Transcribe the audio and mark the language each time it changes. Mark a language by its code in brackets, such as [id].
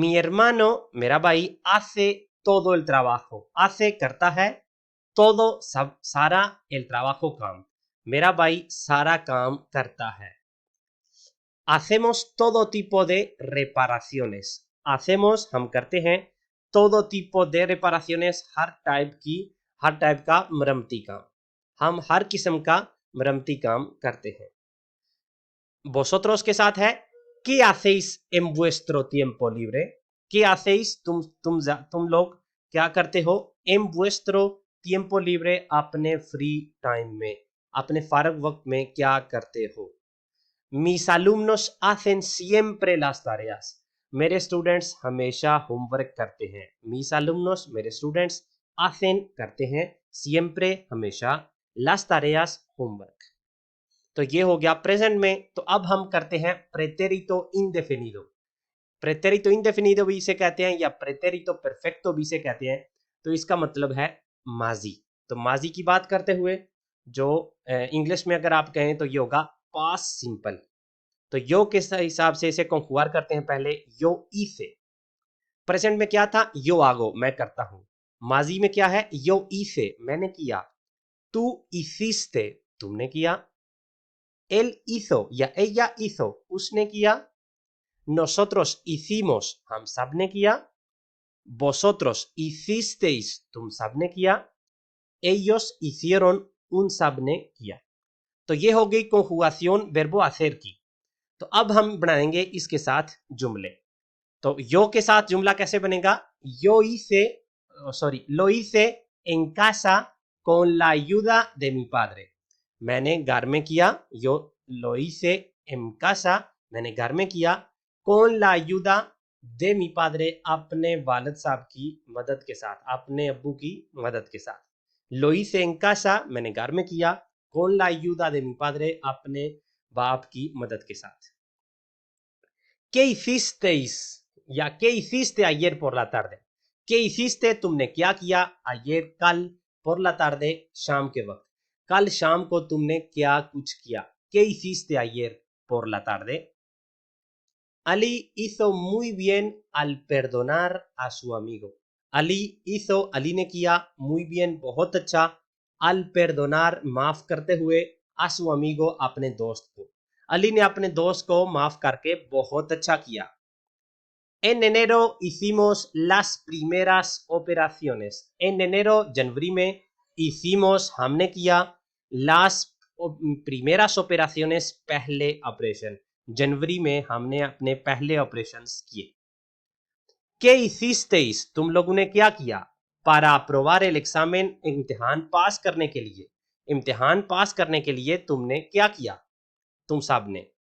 [es] Mi hermano [hi] मेरा भाई, [es] hace todo el trabajo, hace [hi] करता है, todo सब सारा, [es] el trabajo [hi] काम, मेरा भाई सारा काम करता है। [es] Hacemos todo tipo de reparaciones, hacemos [hi] हम करते हैं, [es] todo tipo de reparaciones [hi] हर टाइप का मरम्मती काम, हम हर किस्म का मरम्मती काम करते हैं। [es] vosotros [hi] के साथ है, [es] ¿qué hacéis en vuestro tiempo libre। ¿Qué hacéis [hi] तुम लोग क्या करते हो, [es] en vuestro tiempo libre [hi] अपने फ्री टाइम में, अपने फारग वक्त में क्या करते हो। [es] Mis alumnos hacen siempre las tareas [hi] मेरे स्टूडेंट्स हमेशा होमवर्क करते हैं। [es] mis alumnos [hi] मेरे स्टूडेंट्स, [es] hacen [hi] करते हैं, [es] siempre [hi] हमेशा, [es] las tareas [hi] होमवर्क। तो ये हो गया प्रेजेंट में। तो अब हम करते हैं प्रेटेरितो इंडेफिनिडो। प्रेटेरितो इंडेफिनिडो भी इसे कहते हैं या प्रेटेरितो परफेक्टो भी इसे कहते हैं। तो इसका मतलब है माजी। तो माजी की बात करते हुए जो इंग्लिश में अगर आप कहें तो ये होगा पास्ट सिंपल। तो यो के हिसाब से इसे कंजुगार करते हैं पहले यो ई से। प्रेजेंट में क्या था, यो आगो मैं करता हूं। माजी में क्या है, यो ई से मैंने किया। तू [es] hiciste [hi] तुमने किया। [es] él hizo या ella hizo [hi] उसने किया। [es] nosotros hicimos [hi] हम सब ने किया। [es] vosotros hicisteis [hi] तुम सब ने किया। [es] ellos hicieron [hi] उन सब ने किया। तो ये हो गई कंजुगाción वर्बो hacer की। तो अब हम बनाएंगे इसके साथ जुमले। तो यो के साथ जुमला कैसे बनेगा, [es] yo hice सॉरी lo hice en casa con la ayuda de mi padre। [hi] मैंने घर में किया, [es] yo lo hice en casa [hi] मैंने घर में किया, [es] con la ayuda de mi padre [hi] अपने वालिद साहब की मदद के साथ, अपने अब्बू की मदद के साथ। [es] lo hice en casa [hi] मैंने घर में किया, [es] con la ayuda de mi padre [hi] अपने बाप की मदद के साथ। [es] ¿Qué hicisteis या ¿qué hiciste ayer por la tarde? ¿Qué hiciste [hi] तुमने क्या किया, [es] ayer [hi] कल, [es] por la tarde [hi] शाम के वक्त, कल शाम को तुमने क्या कुछ किया। [es] ¿Qué hiciste ayer por la tarde? Ali hizo muy bien al perdonar a su amigo। Ali hizo [hi] Ali ने किया, [es] muy bien [hi] बहुत अच्छा, [es] al perdonar [hi] माफ करते हुए, [es] a su amigo [hi] अपने दोस्त को। अली ने अपने दोस्त को माफ करके बहुत अच्छा किया। [es] En enero hicimos las primeras operaciones। En enero [hi] जनवरी में, [es] hicimos [hi] हमने किया, [es] las primeras operaciones [hi] पहले ऑपरेशन, जनवरी में हमने अपने पहले ऑपरेशंस किए। [es] ¿Qué hicisteis [hi] तुम लोगों ने क्या किया, [es] para aprobar el examen [hi] इम्तिहान पास करने के लिए, इम्तिहान पास करने के लिए तुमने क्या किया, तुम सब ने।